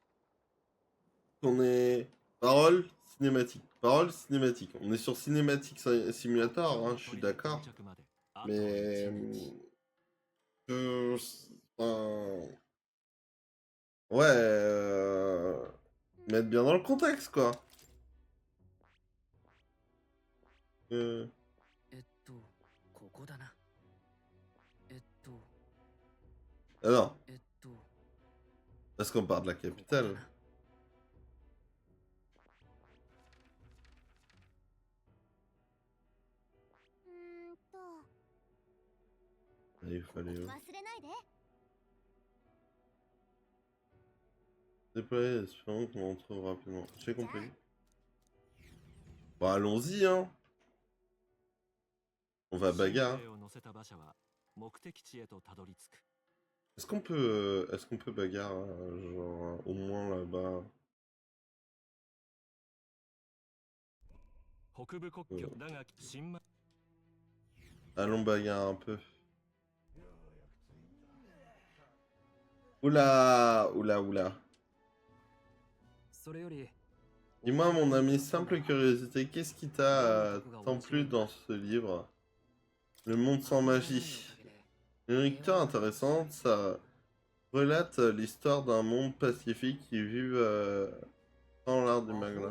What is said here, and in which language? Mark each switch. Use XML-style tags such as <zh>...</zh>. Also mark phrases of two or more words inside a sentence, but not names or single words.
<fr>Parole cinématique. Parole cinématique. On est sur Cinématique Simulator, hein, je suis d'accord. Mais... enfin, ouais... Mettre bien dans le contexte, quoi.</fr> <ja>ここだな</ja> <fr>Alors, parce qu'on part de la capitale.</fr> <ja>うーんと</ja> <fr>Il fallait</fr> <ja>忘れないで</ja> <fr>déployer, espérons qu'on en trouve rapidement. J'ai compris. Bon, allons-y, hein. On va bagarre. Est-ce qu'on peut bagarre, genre, au moins là-bas? Allons bagarre un peu. Oula, oula, oula.</fr> <ja>それより</ja> <fr>Dis-moi, mon ami, simple curiosité, qu'est-ce qui t'a tant plu dans ce livre? Le monde sans magie. Une lecture intéressante, ça relate l'histoire d'un monde pacifique qui vit sans l'art du magla.</fr>